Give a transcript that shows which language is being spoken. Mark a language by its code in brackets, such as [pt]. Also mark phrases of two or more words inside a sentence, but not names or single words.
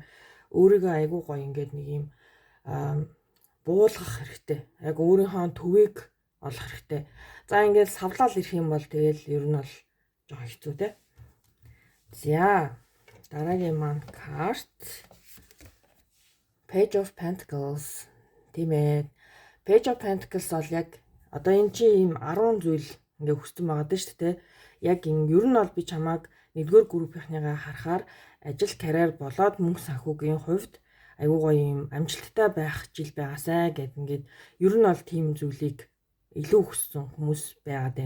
[mn] Өөрийгөө аягүй гоё ингээд нэг юм буулгах хэрэгтэй. Яг өөрийнхөө төвийг олох хэрэгтэй. За ингээд савлал ирэх юм бол тэгэл ер нь бол жоо хэцүү те. За дараагийн маань карт Page of Pentacles тийм ээ. Page of Pentacles бол яг одоо энэ чи ийм 10 зүйл ингээ хүссэн байгаа дээ шүү дээ. Яг энэ ер нь бол би чамааг нэгдүгээр группийнхныгаа харахаар ажил карьер болоод мөнгө санхүүгийн хувьд аюу гоё юм амжилттай байх жил байгаасай гэд ингээд ер нь бол тийм зүйлийг илүү хүссэн хүмүүс байгаад байна.